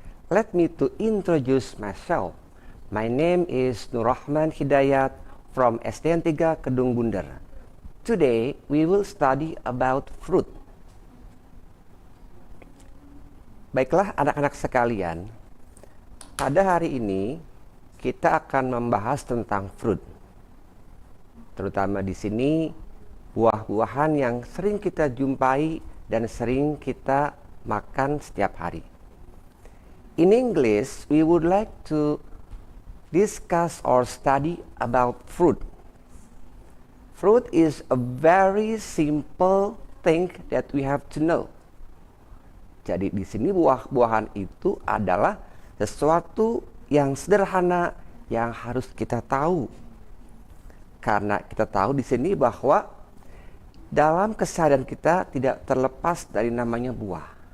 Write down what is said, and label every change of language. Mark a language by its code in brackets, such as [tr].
[en] Let me to introduce myself. My name is Nur Rahman Hidayat from SDN 3 Kedung Bunder. Today we will study about fruit. [id] Baiklah anak-anak sekalian, pada hari ini kita akan membahas tentang fruit. Terutama di sini buah-buahan yang sering kita jumpai dan sering kita makan setiap hari. [en] In English, we would like to discuss or study about fruit. Fruit is a very simple thing that we have to know. [id] Jadi di sini buah-buahan itu adalah sesuatu yang sederhana yang harus kita tahu. Karena kita tahu di sini bahwa dalam keseharian kita tidak terlepas dari namanya buah.